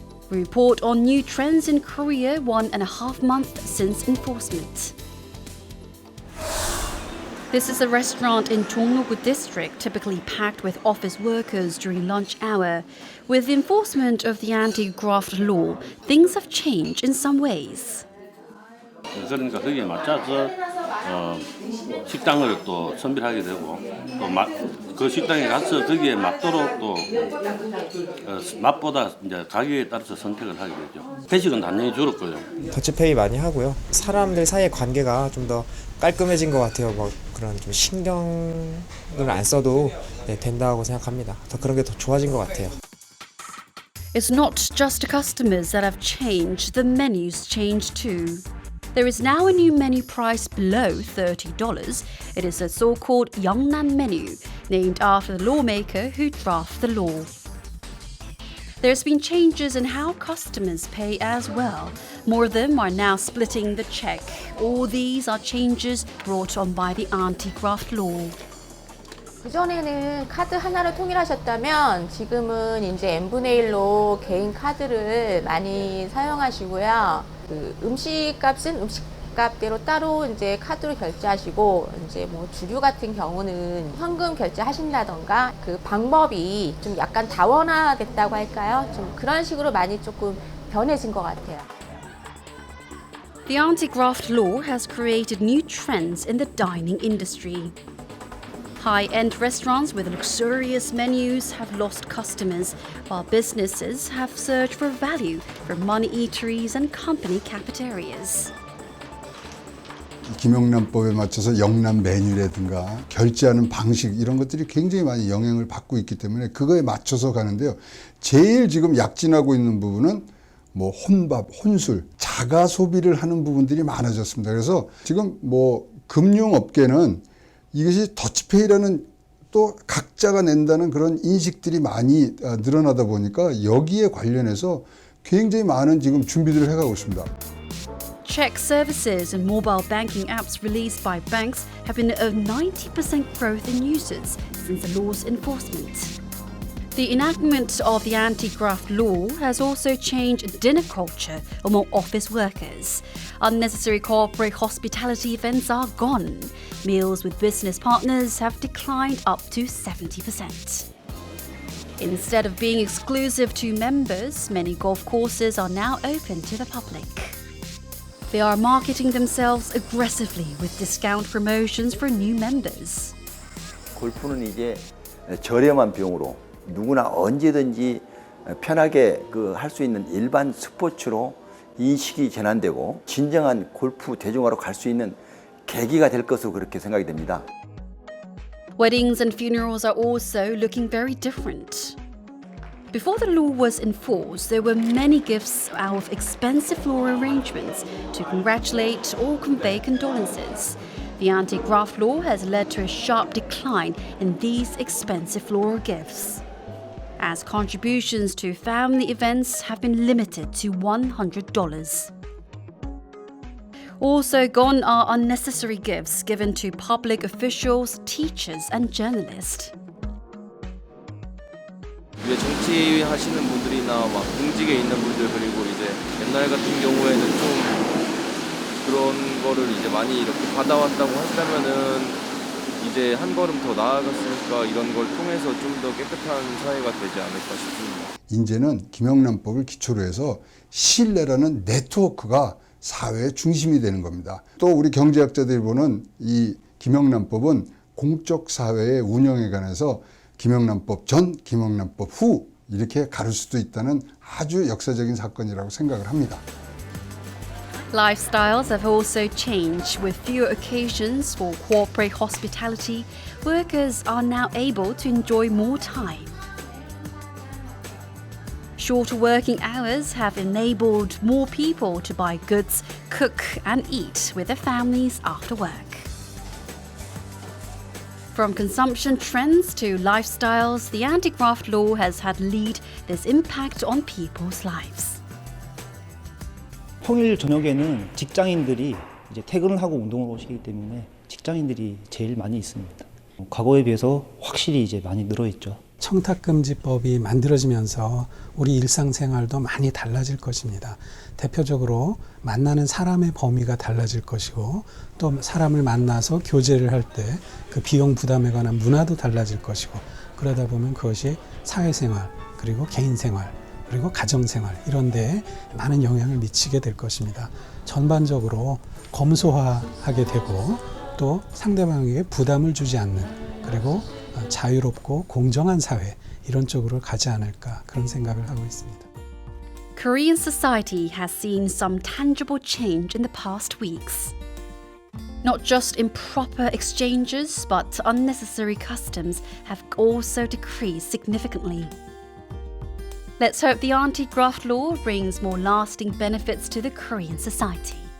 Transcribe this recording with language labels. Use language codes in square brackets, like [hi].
[en] We report on new trends in Korea 1.5 months since enforcement. This is a restaurant in Jongno-gu district, typically packed with office workers during lunch hour. With the enforcement of the anti-graft law, things have changed in some ways. [ko] 그러니까 거기에 맞춰서 식당을 또 선별하게 되고 또 그 식당에 가서 거기에 맞도록 또 맛보다 이제 가격에 따라서 선택을 하게 되죠. 회식은 당연히 줄었고요. 더치페이 많이 하고요. 사람들 사이의 관계가 좀 더 깔끔해진 것 같아요. 뭐 그런 좀 신경을 안 써도 된다고 생각합니다. 더 그런 게 더 좋아진 것 같아요. [en] It's not just the customers that have changed, the menus changed too. There is now a new menu price below $30. It is a so-called Yeongnan menu, named after the lawmaker who drafted the law. There's been changes in how customers pay as well. More of them are now splitting the check. All these are changes brought on by the anti-graft law. [ko] 그전에는 카드 하나로 통일하셨다면 지금은 이제 n분의 1로 개인 카드를 많이 사용하시고요. 그 음식값은 음식값대로 따로 이제 카드로 결제하시고 이제 뭐 주류 같은 경우는 현금 결제하신다던가 그 방법이 좀 약간 다원화됐다고 할까요? 좀 그런 식으로 많이 조금 변해진 것 같아요. [en] The anti-graft law has created new trends in the dining industry. High-end restaurants with luxurious menus have lost customers, while businesses have searched for value from money eateries and company cafeterias. [ko] 김영란법에 맞춰서 영란 메뉴라든가 결제하는 방식 이런 것들이 굉장히 많이 영향을 받고 있기 때문에 그거에 맞춰서 가는데요. 제일 지금 약진하고 있는 부분은 뭐 혼밥, 혼술, 자가 소비를 하는 부분들이 많아졌습니다. 그래서 지금 뭐 금융업계는 이것이 더치페이라는 또 각자가 낸다는 그런 인식들이 많이 늘어나다 보니까 여기에 관련해서 굉장히 많은 지금 준비들을 해가고 있습니다. [en] Check services and mobile banking apps released by banks have been a 90% growth in users since the law's enforcement. The enactment of the anti-graft law has also changed dinner culture among office workers. Unnecessary corporate hospitality events are gone. Meals with business partners have declined up to 70%. Instead of being exclusive to members, many golf courses are now open to the public. They are marketing themselves aggressively with discount promotions for new members. [ko] 골프는 이제 저렴한 비용으로 누구나 언제든지 편하게 할 수 있는 일반 스포츠로 인식이 전환되고 진정한 골프 대중화로 갈 수 있는 계기가 될 것으로 그렇게 생각이 됩니다. [en] Weddings and funerals are also looking very different. Before the law was enforced, there were many gifts out of expensive floral arrangements to congratulate or convey condolences. The anti-graft law has led to a sharp decline in these expensive floral gifts, as contributions to family events have been limited to $100. Also gone are unnecessary gifts given to public officials, teachers, and journalists. [ko] 정치 하시는 분들이나 막 공직에 있는 분들 그리고 이제 옛날 같은 경우에는 좀 그런 거를 이제 많이 이렇게 받아왔다고 한다면은 이제 한 걸음 더 나아갔으니까 이런 걸 통해서 좀 더 깨끗한 사회가 되지 않을까 싶습니다. 이제는 김영란법을 기초로 해서 신뢰라는 네트워크가 사회의 중심이 되는 겁니다. 또 우리 경제학자들이 보는 이 김영란법은 공적 사회의 운영에 관해서 김영란법 전, 김영란법 후 이렇게 가를 수도 있다는 아주 역사적인 사건이라고 생각을 합니다. [en] Lifestyles have also changed. With fewer occasions for corporate hospitality, workers are now able to enjoy more time. Shorter working hours have enabled more people to buy goods, cook and eat with their families after work. From consumption trends to lifestyles, the anti-graft law has had lead this impact on people's lives. [ko] 평일 저녁에는 직장인들이 이제 퇴근을 하고 운동을 오시기 때문에 직장인들이 제일 많이 있습니다. 과거에 비해서 확실히 이제 많이 늘어있죠. 청탁금지법이 만들어지면서 우리 일상생활도 많이 달라질 것입니다. 대표적으로 만나는 사람의 범위가 달라질 것이고 또 사람을 만나서 교제를 할 때 그 비용 부담에 관한 문화도 달라질 것이고 그러다 보면 그것이 사회생활 그리고 개인생활 그리고 가정생활 이런 데에 많은 영향을 미치게 될 것입니다. 전반적으로 검소화하게 되고 또 상대방에게 부담을 주지 않는 그리고 자유롭고 공정한 사회 이런 쪽으로 가지 않을까 그런 생각을 하고 있습니다. [en] Korean society has seen some tangible change in the past weeks. Not just improper exchanges, but unnecessary customs have also decreased significantly. Let's hope the anti-graft law brings more lasting benefits to the Korean society.